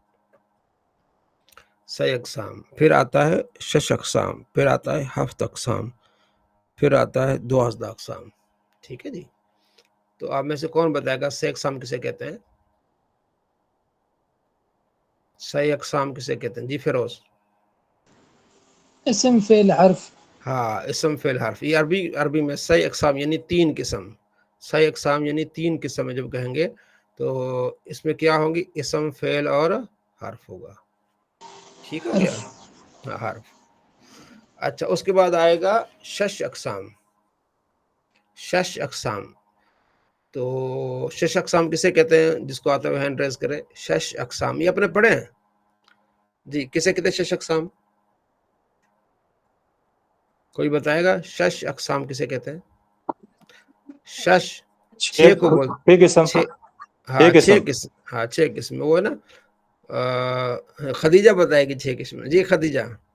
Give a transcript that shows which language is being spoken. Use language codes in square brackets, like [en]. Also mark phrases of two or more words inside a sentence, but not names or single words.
[ur] صحیح اقسام. پھر آتا ہے شش اقسام. پھر آتا ہے ہفت اقسام. پھر آتا ہے 12 اقسام. ٹھیک ہے جی. تو آپ میں سے کون بتائے گا صحیح اقسام کسے کہتے ہیں؟ صحیح اقسام کسے کہتے ہیں؟ جی فیروز. اسم فعل حرف. ہاں اسم فعل حرف. یہ عربی میں صحیح اقسام یعنی 3 قسم. صحیح اقسام یعنی 3 قسم میں جب کہیں گے تو اس میں کیا ہوں گی؟ اسم فعل اور حرف ہوگا. ٹھیک ہو گیا. حرف. اچھا اس کے بعد آئے گا شش اقسام. شش اقسام. تو شش اقسام کسے کہتے ہیں؟ جس کو آتا ہے [en] hand raise [ur] کرے. شش اقسام یہ اپنے پڑھے ہیں جی. کسے کہتے ہیں شش اقسام؟ کوئی بتائے گا شش اقسام کسے کہتے ہیں؟ شش 6 کو بول 6 قسم. 6 ہاں 6 قسم. ہاں 6 قسم وہ ہے نا. خدیجہ بتائے گی 6 قسم. جی خدیجہ.